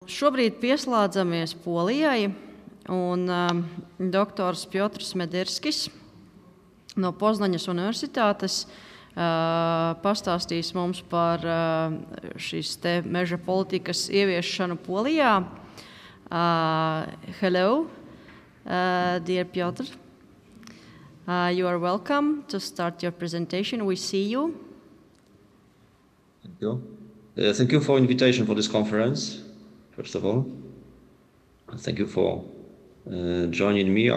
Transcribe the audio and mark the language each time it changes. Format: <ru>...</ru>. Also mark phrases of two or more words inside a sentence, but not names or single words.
<lv>Šobrīd pieslēdzamies Polijai, un doktors Piotrs Mederskis no Poznaņas universitātes pastāstīs mums par šīs te meža politikas ieviešanu Polijā.</lv> <en>Hello, dear Piotr. You are welcome to start your presentation. We see you. Thank you. Thank you for invitation for this conference, first of all. Thank you for joining me.</en>